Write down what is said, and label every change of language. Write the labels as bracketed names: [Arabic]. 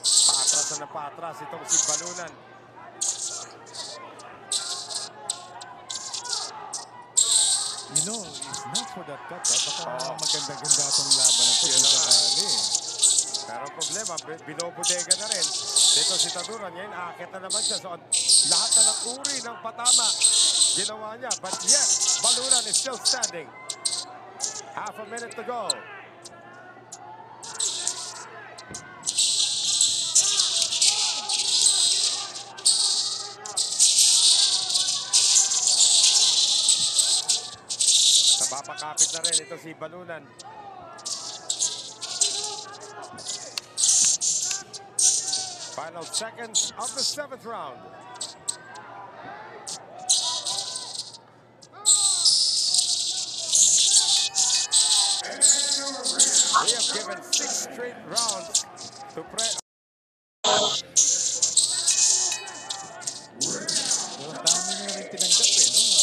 [Filipino] Patras na patras itong si Balunan. [English] You know, it's not for that cut. [Filipino] Baka maganda-ganda itong laban na ito. Sakali. Pero ang problema, binobodega na rin. Dito si Taduran, ngayon aakit na naman siya. So lahat na ng uri ng patama ginawa niya. [English] But yet, Balunan is still standing. Half a minute to go. [Filipino] Napapakapit na rin ito si Balunan. [English] Final seconds of the 7th round. We have given 6 straight rounds to play. [Filipino] Pero ang dami nyo rin tinanggap no?